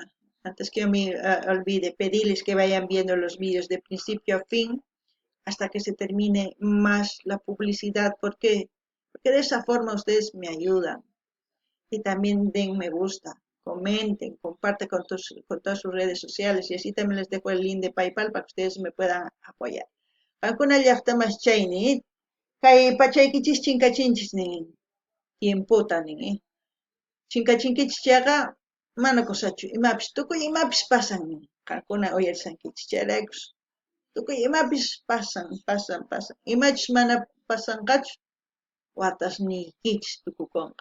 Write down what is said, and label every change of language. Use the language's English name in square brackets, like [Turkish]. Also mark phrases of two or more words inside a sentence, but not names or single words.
[Spanish] Antes que yo me olvide, pedirles que vayan viendo los vídeos de principio a fin hasta que se termine más la publicidad. ¿Por qué? Porque de esa forma ustedes me ayudan. Y también den me gusta, comenten, comparten con todas sus redes sociales y así también les dejo el link de PayPal para que ustedes me puedan apoyar. [Quechua] Alguna llaqtamas chayni, kay pachaykichis chinkachinchis nin, tiemputa nin, chinkachinkichis chaqa mana kusachu, imapis, tukuy imapis pasan nin, qankuna uyarsankichis chayraykus, tukuy imapis pasan, imachis mana pasanqachu, watasniykichis tukukunqa.